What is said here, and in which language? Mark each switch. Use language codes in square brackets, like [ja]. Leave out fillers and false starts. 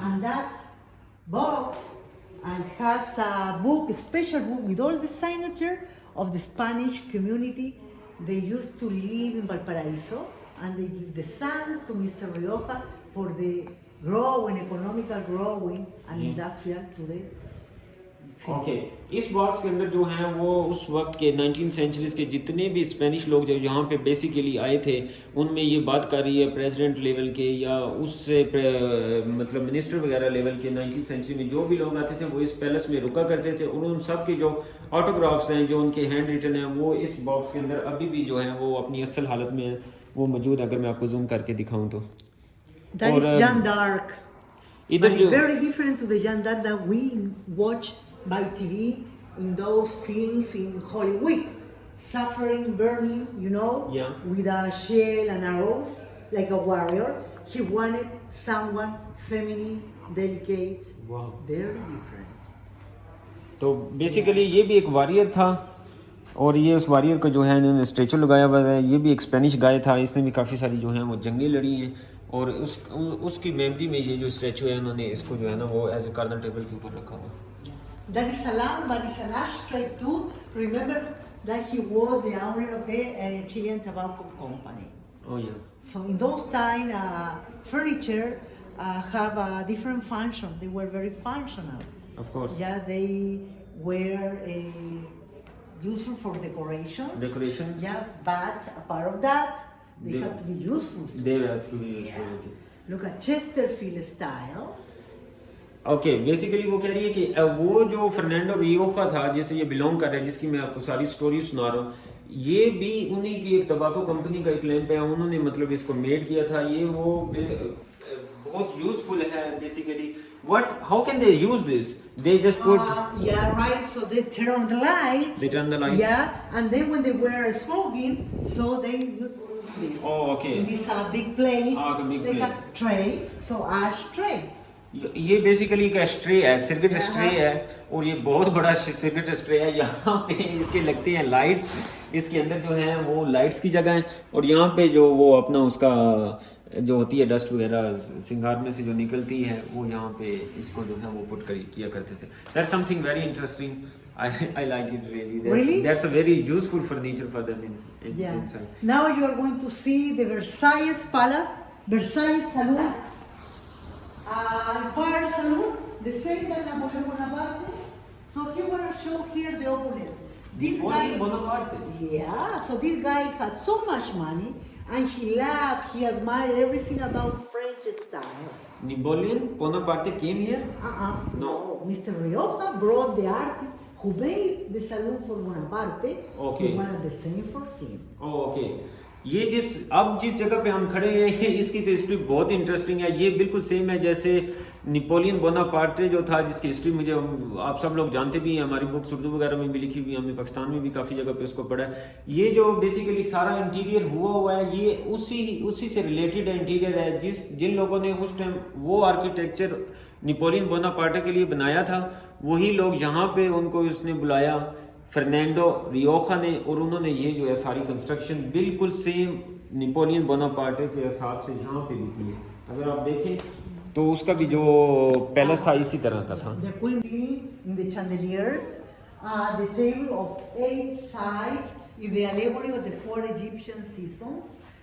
[en] And that box and has a book, a special book with all the signature of the Spanish community. They used to live in Valparaiso, and they give the sons to Mr. Rioja for the growing, economical growing and Yeah. industrial to the [hi] okay इस box के अंदर जो हैं वो उस वक्त के 19th centuries के जितने भी स्पेनिश लोग जो यहाँ पे बेसिकली आए थे, उनमें ये बात कर रही है प्रेसिडेंट लेवल के या उससे मतलब मिनिस्टर वगैरह लेवल के 19th सेंचुरी में जो भी लोग आते थे वो इस पैलेस में रुका करते थे। और उन सब के जो ऑटोग्राफ्स हैं, जो उनके हैंड रिटन हैं, वो इस बॉक्स के अंदर अभी भी जो हैं वो अपनी असल हालत में है, वो मौजूद। अगर मैं आपको जूम करके दिखाऊँ तो [en] That is Jeanne d'Arc. [hi] इधर [en] But [hi] जो [en] very different to the Jeanne d'Arc that we watch by TV in those films in Hollywood. Suffering, burning, you know, Yeah. with a shell and arrows, like a warrior. He wanted someone feminine, delicate, Wow. very different. [hi] तो basically ये भी एक warrior था, और ये उस warrior को जो है इन्होंने स्टैचू लगाया हुआ है। ये भी एक स्पेनिश गाय था, इसने भी काफ़ी सारी जो हैं वो जंगें लड़ी हैं, और उसकी मेमोरी में ये जो स्टैचू है उन्होंने इसको जो है ना वो [en] as a corner table [hi] के ऊपर रखा हुआ। [en] That is a lamp, but it's an ashtray too. Remember that he was the owner of the Chilean Tobacco Company. Oh yeah. So in those time, furniture have a different function. They were very functional. Of course. Yeah, they were useful for decorations. Decoration. Yeah, but a part of that, they had to be useful. They have to be useful. Yeah. Okay. Look at Chesterfield style. [hi] Okay basically वो कह रही है कि वो जो Fernando रियोखा था जिसे ये बिलोंग कर रहा है, जिसकी मैं आपको सारी स्टोरी सुना रहा हूँ, ये भी उन्हीं की एक तंबाकू कंपनी का एक लैंप है, उन्होंने मतलब इसको मेड किया था। ये वो बहुत यूजफुल है basically. [en] What how can they use this? They just put Yeah, right. So they turn on the light. They turn the light. Yeah, and then when they were smoking, so they use this. Oh, okay. In this big plate, Ah, the big like plate. a tray. So ash tray. [hi] ये basically एक stray है, cigarette [en] Yeah. [hi] Stray है, और ये बहुत बड़ा cigarette stray है। यहाँ पे इसके लगते हैं लाइट्स, इसके अंदर जो है वो लाइट्स की जगह है, और यहाँ पे जो वो अपना उसका जो होती है डस्ट वगैरह सिंगार में से जो निकलती है, वो यहाँ पे इसको जो है वो पुट किया करते थे। [en] That's something very interesting. I like it really. Really? That's a very useful furniture for them Yeah. inside. Now you are going to see the Versailles Palace, Versailles Saloon, Empire Saloon, the same that Napoleon Bonaparte. So he want to show here the opulence. This guy, Bonaparte. yeah. So this guy had so much money, and he loved, he admired everything about French style. Napoleon Bonaparte came here. No. Mr. Rioja brought the artist who made the saloon for Bonaparte. Okay. He wanted the same for him. [hi] Okay ये जिस जगह पे हम खड़े हैं ये इसकी तो हिस्ट्री बहुत इंटरेस्टिंग है। ये बिल्कुल सेम है जैसे नेपोलियन बोनापार्टे जो था, जिसकी हिस्ट्री मुझे आप सब लोग जानते भी हैं, हमारी बुक्स उर्दू वगैरह में भी लिखी हुई है, हमने पाकिस्तान में भी काफ़ी जगह पे उसको पढ़ा है। ये जो बेसिकली सारा इंटीरियर हुआ है ये उसी से रिलेटेड इंटीरियर है। जिन लोगों ने उस टाइम वो आर्किटेक्चर नेपोलियन बोनापार्टे के लिए बनाया था, वही लोग यहाँ पे उनको उसने बुलाया फर्नांडो रियोखा ने, और उन्होंने ये जो है सारी कंस्ट्रक्शन बिल्कुल सेम नेपोलियन बोनापार्टे के हिसाब से यहाँ पे भी की है। अगर आप देखें तो उसका भी जो पैलेस था इसी तरह का था। [en] The queen in the chandeliers, the table of 8 sides is the allegory of the 4 Egyptian seasons.